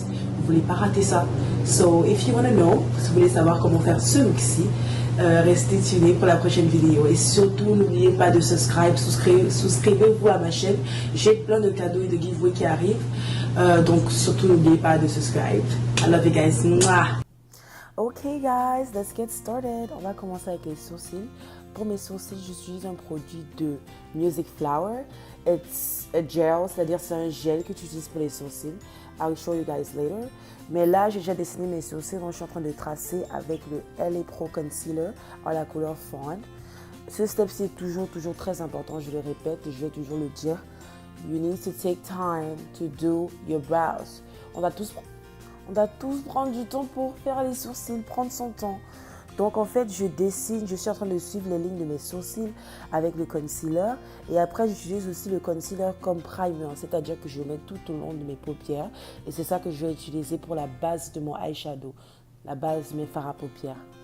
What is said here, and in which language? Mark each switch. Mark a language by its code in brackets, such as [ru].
[fr] Vous ne voulez pas rater ça. [en] So, if you want to know, [fr] si vous voulez savoir comment faire ce look-ci, restez tunés pour la prochaine vidéo. Et surtout, n'oubliez pas de souscrivez-vous à ma chaîne. J'ai plein de cadeaux et de giveaways qui arrivent. Donc, surtout, n'oubliez pas de subscribe. [en] I love you guys. Mwah. Ok guys, let's get started. [fr] On va commencer avec les sourcils. Pour mes sourcils, j'utilise un produit de Music Flower. [en] It's a gel, [fr] c'est-à-dire c'est un gel que tu utilises pour les sourcils. [en] I'll show you guys later. [fr] Mais là, j'ai déjà dessiné mes sourcils, donc je suis en train de tracer avec le LA Pro Concealer en la couleur Fawn. Ce step-ci est toujours très important, je le répète et je vais toujours le dire. [en] You need to take time to do your brows. [fr] On doit tous prendre du temps pour faire les sourcils, prendre son temps. Donc en fait, je dessine, je suis en train de suivre les lignes de mes sourcils avec le concealer. Et après, j'utilise aussi le concealer comme primer, c'est-à-dire que je le mets tout au long de mes paupières. Et c'est ça que je vais utiliser pour la base de mon eyeshadow, la base de mes fards à paupières.